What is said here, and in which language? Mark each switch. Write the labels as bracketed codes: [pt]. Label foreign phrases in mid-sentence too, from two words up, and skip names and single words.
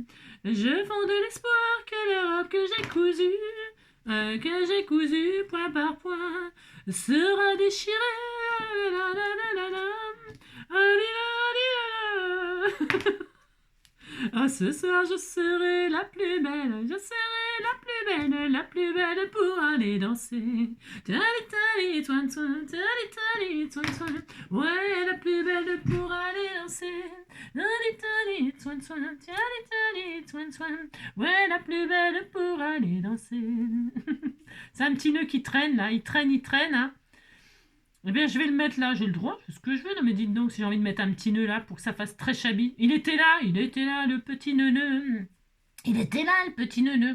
[fr] Je fonde l'espoir que la robe que j'ai cousue point par point, sera déchirée. La, la, la, la, la. Ah, ce soir je serai la plus belle, je serai la plus belle pour aller danser. Tali tali twan twan, tali tali twan twan. Ouais, la plus belle pour aller danser. Tali tali twan twan, tali tali twan twan. Ouais, la plus belle pour aller danser. C'est un petit nœud qui traîne là, il traîne, hein. Eh bien, je vais le mettre là, j'ai le droit, c'est ce que je veux. Non, mais dites donc, si j'ai envie de mettre un petit nœud là pour que ça fasse très chabi. Il était là, le petit nœud. Il était là, le petit nœud.